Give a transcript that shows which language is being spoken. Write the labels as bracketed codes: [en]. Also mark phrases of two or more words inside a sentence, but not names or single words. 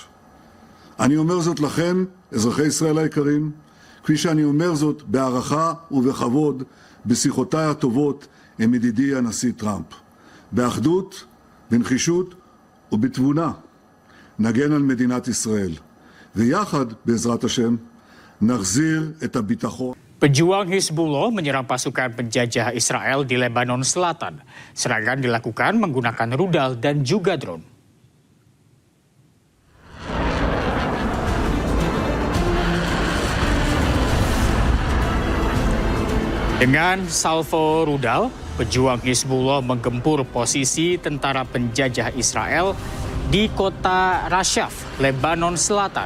[he] אני אומר זאת לכם, אזרחי ישראל היקרים, כפי שאני אומר זאת בהערכה ובכבוד בשיחותיי הטובות עם ידידי הנשיא טראמפ. באחדות, בנחישות ובתבונה נגן על מדינת ישראל. ויחד, בעזרת השם, נחזיר את הביטחון. [id] Pejuang Hizbullah menyerang pasukan penjajah Israel di Lebanon Selatan. Serangan dilakukan menggunakan rudal dan juga drone. Dengan salvo rudal, pejuang Hizbullah menggempur posisi tentara penjajah Israel di kota Rashaf, Lebanon Selatan.